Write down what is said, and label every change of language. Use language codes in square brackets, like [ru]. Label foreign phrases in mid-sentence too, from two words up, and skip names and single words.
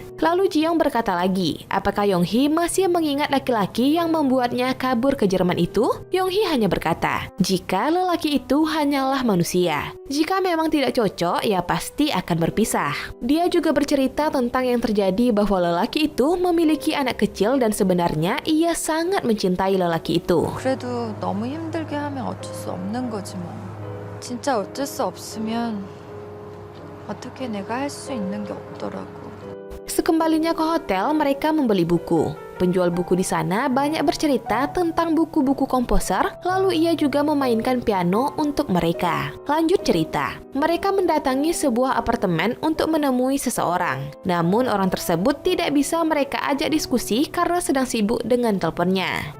[id] Lalu Ji-young berkata lagi, apakah Yonghee masih mengingat laki-laki yang membuatnya kabur ke Jerman itu? Yonghee hanya berkata, jika lelaki itu hanyalah manusia. Jika memang tidak cocok, ya pasti akan berpisah. Dia juga bercerita tentang yang terjadi bahwa lelaki itu memiliki anak kecil dan sebenarnya ia sangat mencintai lelaki itu. [ko] 그래도 너무 힘들게 하면 어쩔 수 없는 거지 뭐. 진짜 어쩔 수 없으면 어떻게 내가 할 수 있는 게 없더라고. [id] Sekembalinya ke hotel, mereka membeli buku. Penjual buku di sana banyak bercerita tentang buku-buku komposer, lalu ia juga memainkan piano untuk mereka. Lanjut cerita, mereka mendatangi sebuah apartemen untuk menemui seseorang. Namun orang tersebut tidak bisa mereka ajak diskusi karena sedang sibuk dengan teleponnya.